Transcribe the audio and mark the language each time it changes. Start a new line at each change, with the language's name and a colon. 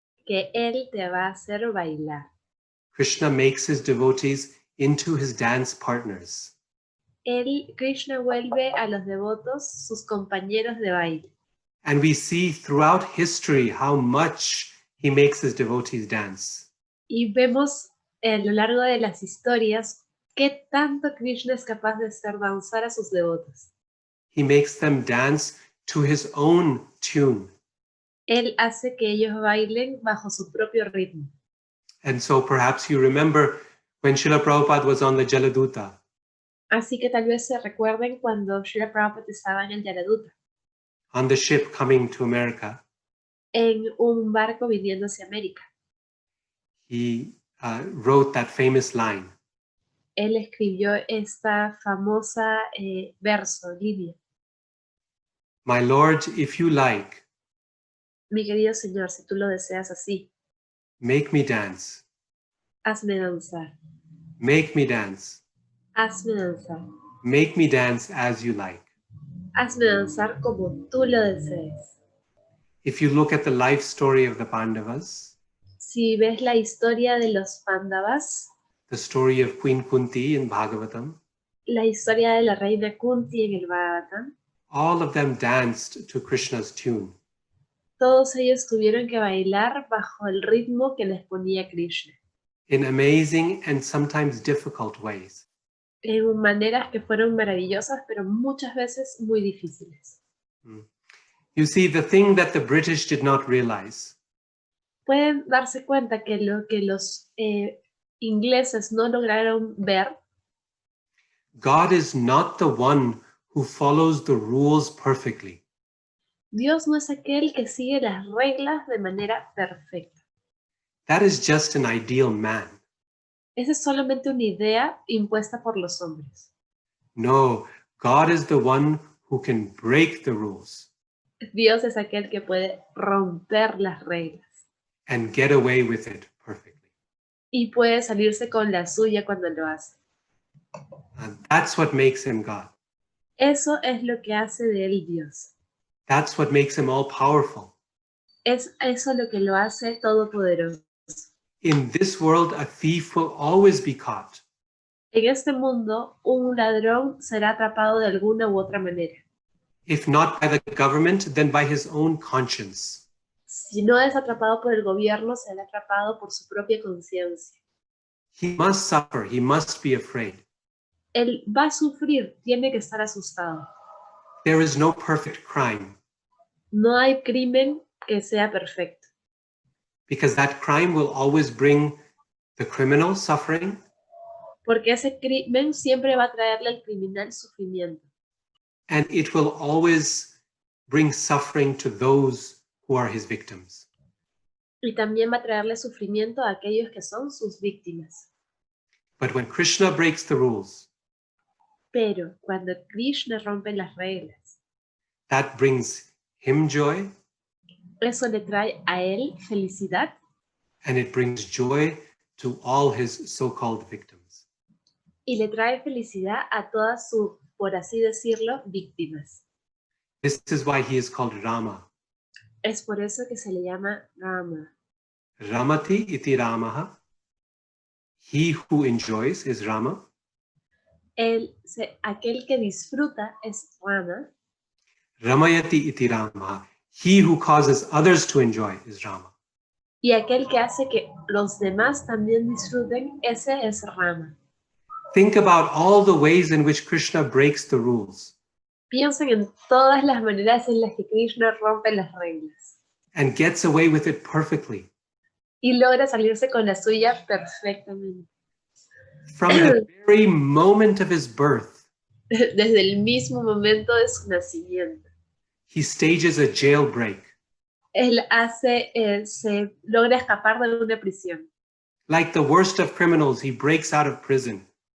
Spanish: que él te va a hacer bailar.
English: Krishna makes his devotees into his dance partners.
Spanish: Krishna vuelve a los devotos sus compañeros de baile.
English: And we see throughout history how much he makes his devotees dance.
Spanish: Y vemos a lo largo de las historias qué tanto Krishna es capaz de hacer danzar a sus devotos.
English: He makes them dance to his own tune.
Spanish: Él hace que ellos bailen bajo su propio ritmo.
English: And so perhaps you remember when Srila Prabhupada was on the Jaladuta.
Spanish: Así que tal vez se recuerden cuando Srila Prabhupada estaba en el Jaladuta,
English: On the ship coming to America,
Spanish: en un barco viniendo hacia América.
English: he wrote that famous line.
Spanish: Él escribió esta famosa línea.
English: My Lord, if you like,
Spanish: Mi querido Señor, si tú lo deseas así,
English: make me dance.
Spanish: hazme danzar.
English: Make me dance.
Spanish: Hazme danzar.
English: Make me dance as you like.
Spanish: Hazme danzar como tú lo desees.
English: If you look at the life story of the Pandavas,
Spanish: Si ves la historia de los Pándavas,
English: the story of Queen Kunti in Bhagavatam,
Spanish: la historia de la reina Kunti en el Bhagavatam,
English: all of them danced to Krishna's tune.
Spanish: todos ellos tuvieron que bailar bajo el ritmo que les ponía Krishna,
English: In amazing and sometimes difficult ways.
Spanish: en maneras que fueron maravillosas, pero muchas veces muy difíciles.
English: You see, the thing that the British did not realize
Spanish: Pueden darse cuenta que lo que los ingleses no lograron ver,
English: God is not the one who follows the rules perfectly.
Spanish: Dios no es aquel que sigue las reglas de manera perfecta.
English: That is just an ideal man.
Spanish: Esa es solamente una idea impuesta por los hombres.
English: No, God is the one who can break the rules
Spanish: Dios es aquel que puede romper las reglas
English: and get away with it perfectly.
Spanish: y puede salirse con la suya cuando lo hace.
English: And that's what makes him God.
Spanish: Eso es lo que hace de él Dios.
English: That's what makes him all powerful.
Spanish: Es eso lo que lo hace todopoderoso.
English: In this world, a thief will always be caught.
Spanish: En este mundo, un ladrón será atrapado de alguna u otra manera.
English: If not by the government, then by his own conscience.
Spanish: Si no es atrapado por el gobierno, será atrapado por su propia conciencia.
English: He must suffer. He must be afraid.
Spanish: Él va a sufrir, tiene que estar asustado.
English: There is no perfect crime
Spanish: No hay crimen que sea perfecto,
English: because that crime will always bring the criminal suffering
Spanish: porque ese crimen siempre va a traerle al criminal sufrimiento
English: and it will always bring suffering to those who are his victims.
Spanish: y también va a traerle sufrimiento a aquellos que son sus víctimas.
English: But when Krishna breaks the rules,
Spanish: Pero cuando Krishna rompe las reglas,
English: that brings him joy
Spanish: eso le trae a él felicidad
English: and it brings joy to all his so-called victims.
Spanish: y le trae felicidad a todas sus, por así decirlo, víctimas.
English: This is why he is called Rama.
Spanish: Es por eso que se le llama Rama.
Sanskrit: Ramati iti Ramaha.
English: He who enjoys is Rama.
Spanish: Aquel que disfruta es Rama.
Sanskrit: Ramayati iti Ramaha.
English: He who causes others to enjoy is Rama.
Spanish: Y aquel que hace que los demás también disfruten, ese es Rama.
English: Think about all the ways in which Krishna breaks the rules
Spanish: Piensen en todas las maneras en las que Krishna rompe las reglas
English: and gets away with it perfectly.
Spanish: y logra salirse con la suya perfectamente.
English: From the very moment of his birth,
Spanish: Desde el mismo momento de su nacimiento.
English: he stages a jailbreak.
Spanish: Él se logra escapar de una prisión.
English: Like the worst of criminals, he breaks out of prison.